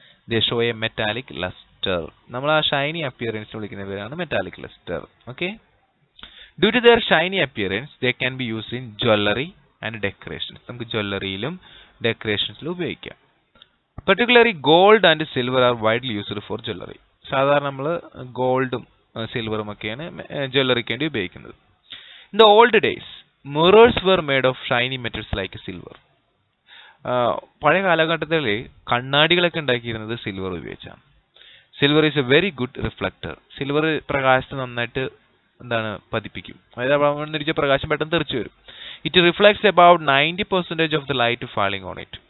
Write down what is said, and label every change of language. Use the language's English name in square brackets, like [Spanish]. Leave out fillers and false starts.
[English] They show a metallic luster. [Malayalam] നമ്മൾ ആ Shiny appearance വിളിക്കുന്ന പേരാണ് metallic lustre. [English] Okay, due to their shiny appearance they can be used in jewelry and decorations. [Malayalam] നമുക്ക് ജ്വല്ലറിയിലും ഡെക്കറേഷൻസിലും ഉപയോഗിക്കാം. [English] Particularly gold and silver are widely used for jewelry. [Malayalam] സാധാരണ നമ്മൾ ഗോൾഡും സിൽവറും ഒക്കെയാണ് ജ്വല്ലറിക്ക് വേണ്ടി ഉപയോഗിക്കുന്നത്. [English] In the old days mirrors were made of shiny metals like silver. [Malayalam] പഴയ കാലഘട്ടത്തിൽ കണ്ണാടികളൊക്കെ ഉണ്ടാക്കിയിരുന്നത് silver ഉപയോഗിച്ചാണ്. [English] Silver is a very good reflector. [Malayalam] Silver പ്രകാശത്തെ നന്നായിട്ട് എന്താണ് പതിപ്പിക്കും. അതായത് പ്രകാശം പെട്ടെന്ന് തെറിച്ചു വരും. [English] It reflects about 90% of the light falling on it.